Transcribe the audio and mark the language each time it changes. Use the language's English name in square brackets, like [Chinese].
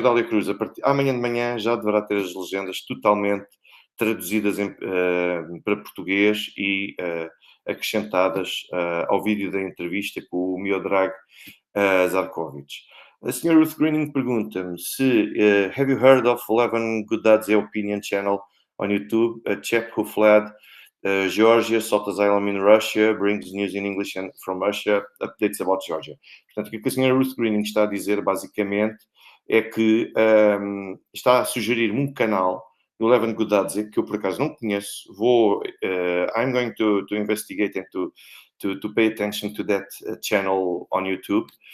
[Portuguese] Dália Cruz, amanhã de manhã já deverá ter as legendas totalmente traduzidas para português e acrescentadas ao vídeo da entrevista com o Miodrag Zarkovic. A senhora Ruth Greening pergunta-me se [English] have you heard of Eleven Godadze Opinion Channel on YouTube, a chap who fled Georgia, sought asylum in Russia, brings news in English and from Russia, updates about Georgia. [Portuguese] Portanto, o que a senhora Ruth Greening está a dizer, basicamente, é que está a sugerir-me um canal do Eleven Godadze, que eu por acaso não conheço. [English] I'm going to investigate and to pay attention to that channel on YouTube.